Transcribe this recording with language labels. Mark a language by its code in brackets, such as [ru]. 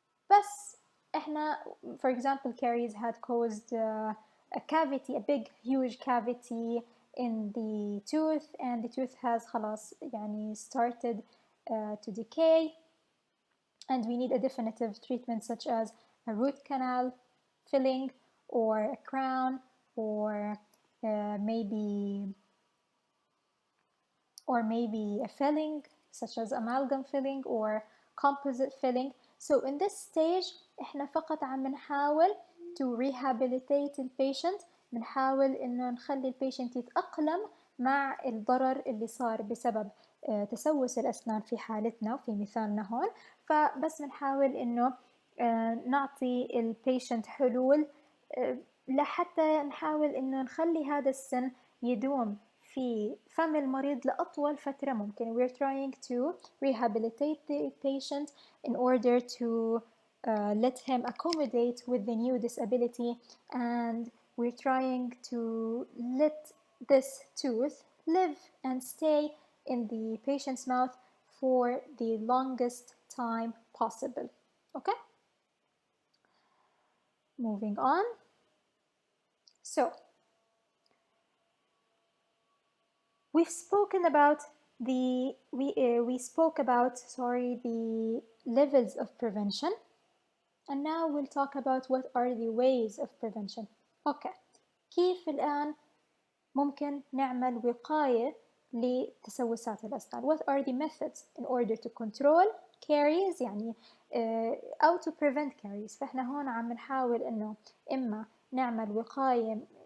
[ar] بس إحنا, [en] for example, caries had caused a cavity, a big huge cavity in the tooth, and the tooth has [ar] خلاص يعني [en] started to decay, and we need a definitive treatment such as a root canal filling or a crown or maybe a filling such as amalgam filling or composite filling. So in this stage [ar] احنا فقط عم نحاول [en] to rehabilitate the patient, [ar] بنحاول انه نخلي البيشنت يتأقلم مع الضرر اللي صار بسبب تسوس الأسنان في حالتنا وفي مثالنا هون. فبس بنحاول انه نعطي البيشنت حلول لحتى نحاول انه نخلي هذا السن يدوم في فم المريض لأطول فترة ممكن. [en] We're trying to rehabilitate the patient in order to let him accommodate with the new disability, and we're trying to let this tooth live and stay in the patient's mouth for the longest time possible. Okay? Moving on. So, we've spoken about the levels of prevention, and now we'll talk about what are the ways of prevention. [ar] Okay, كيف الآن ممكن نعمل وقاية لتسوسات الأسنان? [en] What are the methods in order to control caries يعني أو to prevent caries؟ [ar] فإحنا هون عم نحاول إنه إما نعمل وقاية